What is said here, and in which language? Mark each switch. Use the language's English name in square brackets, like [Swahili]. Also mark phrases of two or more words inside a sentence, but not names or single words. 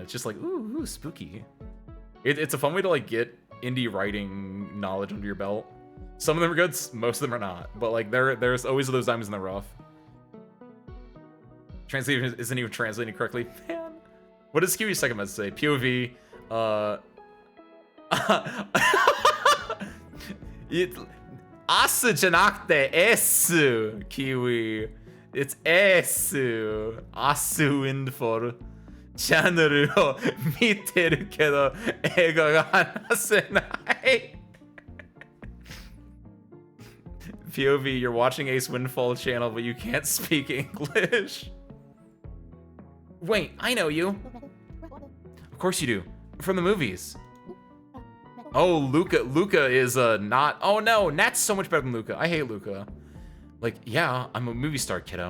[English] It's just like ooh spooky. It's a fun way to like get indie writing knowledge under your belt. Some of them are good, most of them are not. But like there's always those diamonds in the rough. Translation isn't even translating correctly. Man. What does Kiwi's second message say? POV, [Japanese] アスじゃなくてエス, Kiwi. [English] It's esu. Asu windfall. [Japanese] チャンネルを見てるけど英語が話せない POV, [English] you're watching Ace Windfall channel, but you can't speak English. Wait, I know you. Of course you do. From the movies. Oh, Luca. Luca is not... Oh, no. Nat's so much better than Luca. I hate Luca. Like, yeah, I'm a movie star, kiddo.